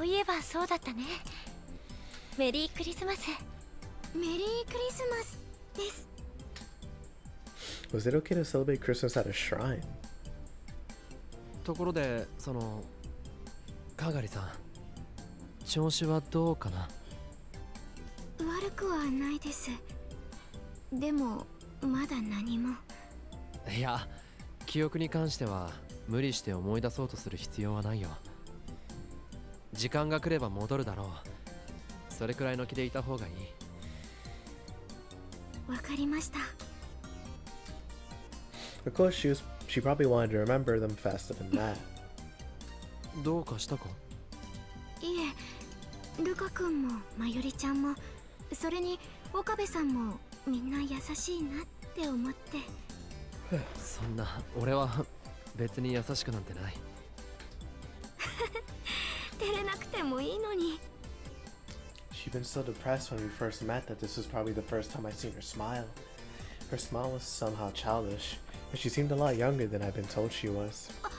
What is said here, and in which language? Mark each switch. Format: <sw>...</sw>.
<ja>そういえばそうだったね。メリークリスマス。メリークリスマスです。</ja> <en>Was it okay to celebrate Christmas at a shrine?</en> <ja>ところでそのかがりさん調子はどうかな。悪くはないです。でもまだ何も。いや、記憶に関しては無理して思い出そうとする必要はないよ。時間が来れば戻るだろう。それくらいの気でいた方がいい。わかりました。</ja> <en>Of course, she probably wanted to remember them faster than that.</en> <ja>どうかしたか？いえ、ルカ君もまゆりちゃんも、それに岡部さんもみんな優しいなって思って。そんな、俺は別に優しくなんてない。照れなくてもいいのに。</ja> <en>She'd been so depressed when we first met that this was probably the first time I'd seen her smile. Her smile was somehow childish, and she seemed a lot younger than I'd been told she was.</en>